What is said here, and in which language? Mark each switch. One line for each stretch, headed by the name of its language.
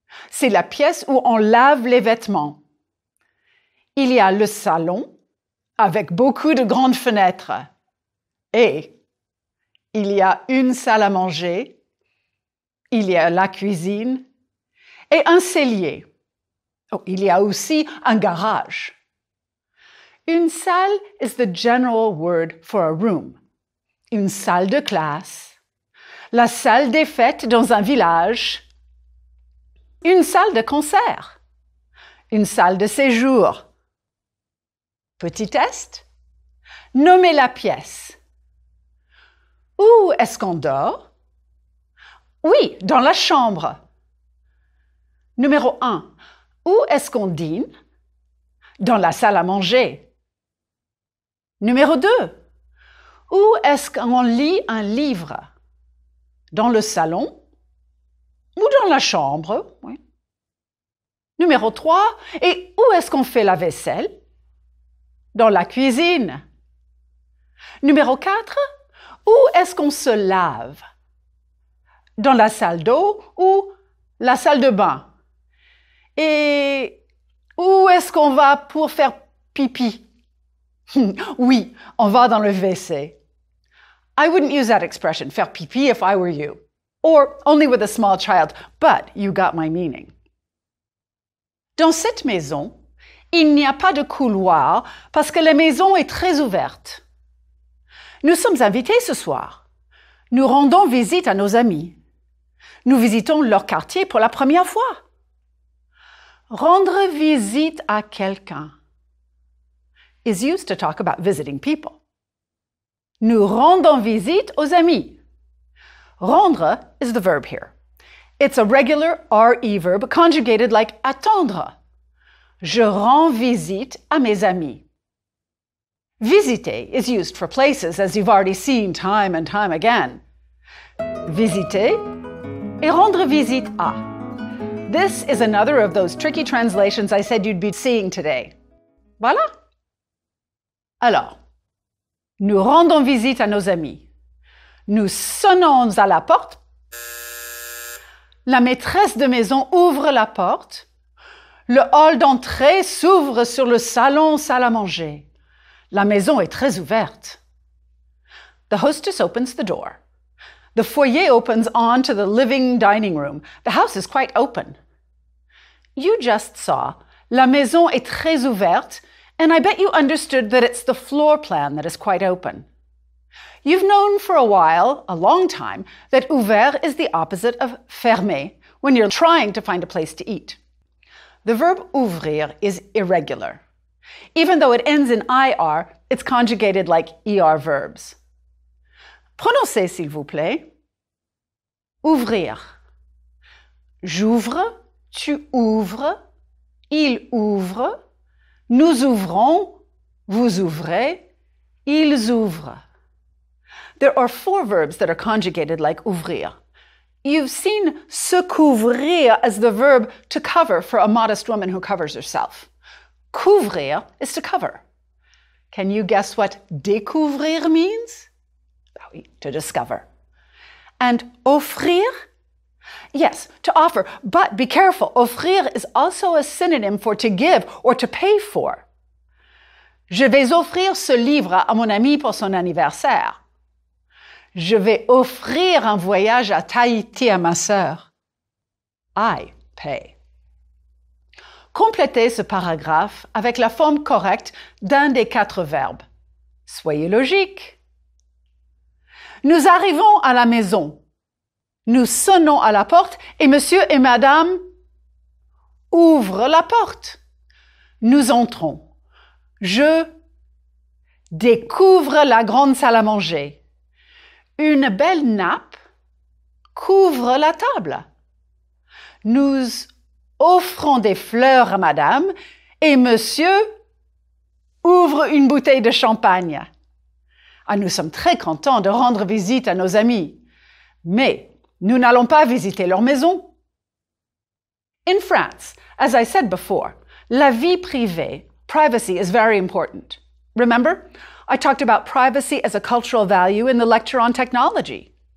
French: C'est la pièce où on lave les vêtements. Il y a le salon avec beaucoup de grandes fenêtres. Et il y a une salle à manger, il y a la cuisine et un cellier. Oh, il y a aussi un garage.
English: Une salle is the general word for a room.
French: Une salle de classe, la salle des fêtes dans un village, une salle de concert, une salle de séjour. Petit test. Nommez la pièce. Où est-ce qu'on dort? Oui, dans la chambre. Numéro 1. Où est-ce qu'on dîne? Dans la salle à manger. Numéro 2. Où est-ce qu'on lit un livre? Dans le salon ou dans la chambre? Oui. Numéro 3. Et où est-ce qu'on fait la vaisselle? Dans la cuisine. Numéro 4. Où est-ce qu'on se lave? Dans la salle d'eau ou la salle de bain? Et où est-ce qu'on va pour faire pipi? Oui, on va dans le WC.
English: I wouldn't use that expression, faire pipi, if I were you. Or only with a small child, but you got my meaning.
French: Dans cette maison, il n'y a pas de couloir parce que la maison est très ouverte. Nous sommes invités ce soir. Nous rendons visite à nos amis. Nous visitons leur quartier pour la première fois. Rendre visite à quelqu'un
English: is used to talk about visiting people.
French: Nous rendons visite aux amis.
English: Rendre is the verb here. It's a regular RE verb conjugated like attendre.
French: Je rends visite à mes amis.
English: Visiter is used for places, as you've already seen time and time again.
French: Visiter et rendre visite à.
English: This is another of those tricky translations I said you'd be seeing today.
French: Voilà. Alors, nous rendons visite à nos amis. Nous sonnons à la porte. La maîtresse de maison ouvre la porte. Le hall d'entrée s'ouvre sur le salon, salle à manger. La maison est très ouverte.
English: The hostess opens the door. The foyer opens on to the living dining room. The house is quite open. You just saw,
French: la maison est très ouverte,
English: and I bet you understood that it's the floor plan that is quite open. You've known for a while, a long time, that ouvert is the opposite of fermé when you're trying to find a place to eat. The verb ouvrir is irregular. Even though it ends in IR, it's conjugated like ER verbs.
French: Prononcez, s'il vous plaît. Ouvrir. J'ouvre, tu ouvres, il ouvre, nous ouvrons, vous ouvrez, ils ouvrent.
English: There are 4 verbs that are conjugated like ouvrir. You've seen se couvrir as the verb to cover for a modest woman who covers herself. Couvrir is to cover. Can you guess what découvrir means? to discover. And offrir? Yes, to offer, but be careful. Offrir is also a synonym for to give or to pay for.
French: Je vais offrir ce livre à mon ami pour son anniversaire. Je vais offrir un voyage à Tahiti à ma sœur.
English: I pay.
French: Complétez ce paragraphe avec la forme correcte d'un des 4 verbes. Soyez logique. Nous arrivons à la maison. Nous sonnons à la porte et monsieur et madame ouvrent la porte. Nous entrons. Je découvre la grande salle à manger. Une belle nappe couvre la table. Nous offrons des fleurs à madame et monsieur ouvre une bouteille de champagne. Ah, nous sommes très contents de rendre visite à nos amis, mais nous n'allons pas visiter leur maison. In France, as I said before, la vie privée, privacy, is very important. Remember, I talked about privacy as a cultural value in the lecture on technology.